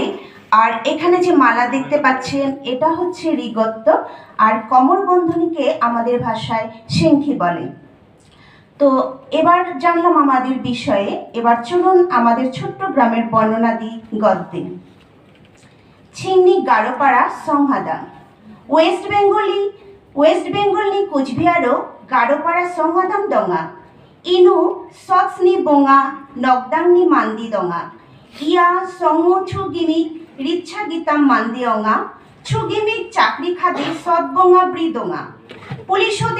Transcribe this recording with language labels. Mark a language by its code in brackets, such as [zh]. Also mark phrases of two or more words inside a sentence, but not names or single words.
[bn] আর এখানে যে মালা দেখতে পাচ্ছেন এটা হচ্ছে রিগত্ত, আর কমরবন্ধনীকে আমাদের ভাষায় সেঙ্খি বলে। তো এবার জানলাম আমাদের বিষয়ে, এবার চলুন আমাদের ছোট্ট গ্রামের বর্ণনা দিই গদ্যে। [grt] ছিন্নি গারোপাড়া সংহাদা ওয়েস্ট বেঙ্গলনি কোচবিহারও গারোপাড়া সংহাদাম দঙা ইনু সৎসনি বোঙা নগদাংনি মান্দি দঙা ইয়া সংমো ছুগিমি রিচ্ছা গীতাম মান্দি অঙা ছুগিমিক চাকরি খাদে সৎবঙা ব্রিদঙা পুলিশোদে